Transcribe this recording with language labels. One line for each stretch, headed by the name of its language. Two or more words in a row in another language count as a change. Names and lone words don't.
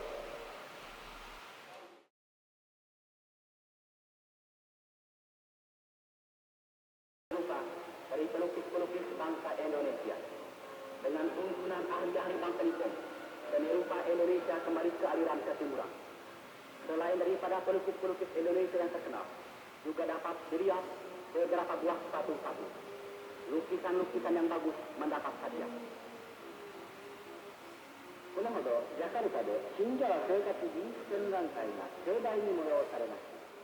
Indonesian: Dari pelukis-pelukis bangsa Indonesia dengan tuntunan ahli-ahli bangsa itu, seni rupa Indonesia kembali ke aliran ketimuran. Selain daripada pelukis-pelukis Indonesia yang terkenal, juga dapat dilihat beberapa buah sepatu-sepatu. Lukisan-lukisan yang bagus mendapat hadiah.
Japanese: このほどジャカルタで信者は生活技術展覧会が盛大に催されました。